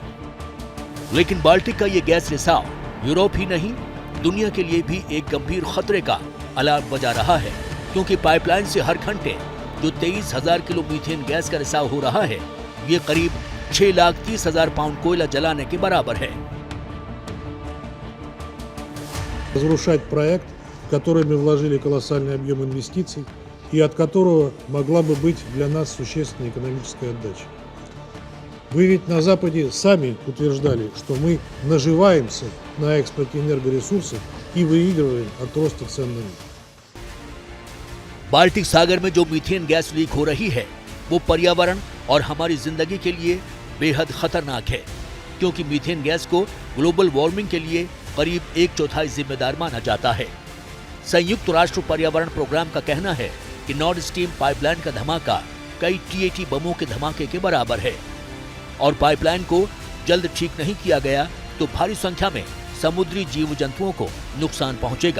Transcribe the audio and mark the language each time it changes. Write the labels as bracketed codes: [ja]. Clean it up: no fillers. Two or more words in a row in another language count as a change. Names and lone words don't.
[hi] लेकिन बाल्टिक का ये गैस रिसाव यूरोप ही नहीं, दुनिया के लिए भी एक गंभीर खतरे का अलार्म बजा रहा है, क्योंकि पाइपलाइन से हर घंटे जो 23,000 किलो मीथेन गैस का रिसाव हो रहा है, ये करीब 6,30,000 पाउंड कोयला जलाने के बराबर है। [ru] Разрушать проект, в который мы вложили колоссальный объем инвестиций и от которого могла бы быть для нас существенная экономическая отдача. Вы ведь на Западе сами утверждали, что мы наживаемся на экспорте энергоресурсов и выигрываем от роста цен на них. [hi] बाल्टिक सागर में जो मीथेन गैस लीक हो रही है, वो पर्यावरण और हमारी जिंदगी के लिए बेहद खतरनाक है, क्योंकि मीथेन गैस को [en] global warming [hi] के लिए करीब 1/4 जिम्मेदार माना जाता है। संयुक्त राष्ट्र पर्यावरण प्रोग्राम का कहना है कि नॉर्ड स्ट्रीम पाइपलाइन का धमाका कई TAT बमों के धमाके के बराबर है और पाइपलाइन को जल्द ठीक नहीं किया गया तो भारी संख्या में समुद्री जीव जंतुओं को नुकसान पहुंचेगा।